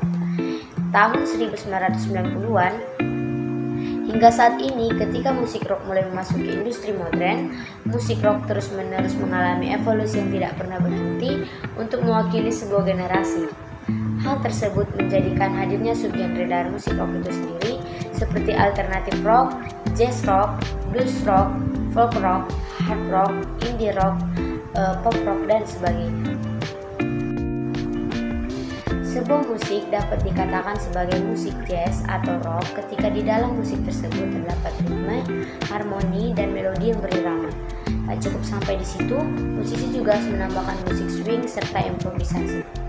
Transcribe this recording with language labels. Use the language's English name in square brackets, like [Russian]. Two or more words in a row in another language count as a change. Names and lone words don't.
[Indonesian] Tahun 1990-an hingga saat ini, ketika musik rock mulai memasuki industri modern, musik rock terus-menerus mengalami evolusi yang tidak pernah berhenti untuk mewakili sebuah generasi. Hal tersebut menjadikan hadirnya subgenre dari musik rock itu sendiri seperti [English] alternative rock, jazz rock, blues rock, folk rock, hard rock, indie rock, pop rock, [Indonesian] dan sebagainya. Sebuah musik dapat dikatakan sebagai musik jazz atau rock ketika di dalam musik tersebut terdapat ritme, harmoni, dan melodi yang berirama. Tak cukup sampai di situ, musisi juga harus menambahkan musik swing serta improvisasi.